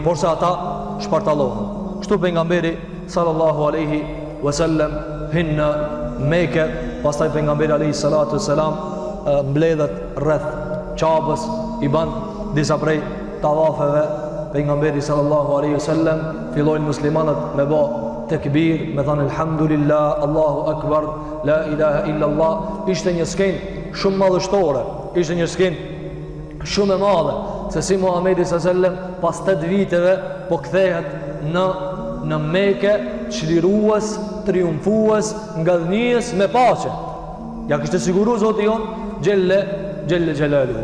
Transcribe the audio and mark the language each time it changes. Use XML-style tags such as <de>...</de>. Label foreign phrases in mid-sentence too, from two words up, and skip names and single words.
<sq>Por se ata shpartallohen. Kështu pejgamberi</sq> <ar>صلى الله عليه وسلم</ar> <sq>hin në Mekë, pastaj pejgamberi</sq> <ar>عليه الصلاة والسلام</ar> <sq>mbledhet rreth Qabës, i ban disa prej tavafeve. Pejgamberi</sq> <ar>صلى الله عليه وسلم</ar> <sq>fillojnë muslimanët me bë tekbir, me thënë</sq> <ar>الحمد لله الله أكبر لا إله إلا الله.</ar> <sq>Ishte një skenë shumë madhështore, ishte një skenë shumë e madhe, se si Muhamedi</sq> <ar>صلى الله عليه وسلم</ar> <sq>pas 8 viteve po kthehet në Mekë, çlirues, triumfues, ngadhnijës me paqe. Ja kishte siguru Zoti jon</sq> <ar>جل جلاله.</ar>